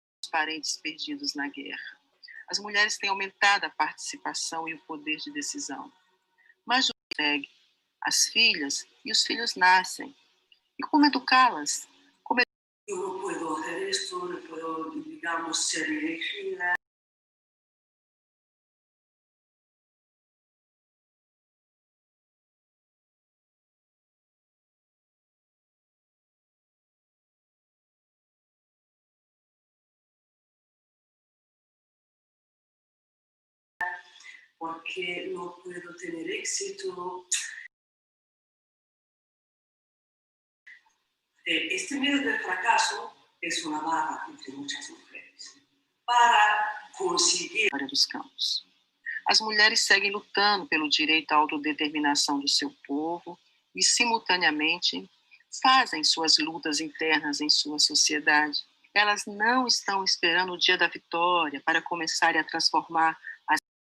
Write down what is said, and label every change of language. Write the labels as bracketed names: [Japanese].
[Portuguese] parentes perdidos na guerra. As mulheres têm aumentado a participação e o poder de decisão. Mas as filhas e os filhos nascem. E como educá-las? [Spanish] Yo no puedo hacer esto, no puedo, digamos, ser elegida. Porque no puedo tener éxito. Este miedo del fracaso es una barra entre muchas mujeres para conseguir. Dos campos. [Portuguese] As mulheres seguem lutando pelo direito à autodeterminação do seu povo e, simultaneamente, fazem suas lutas internas em sua sociedade. Elas não estão esperando o dia da vitória para começarem a transformar as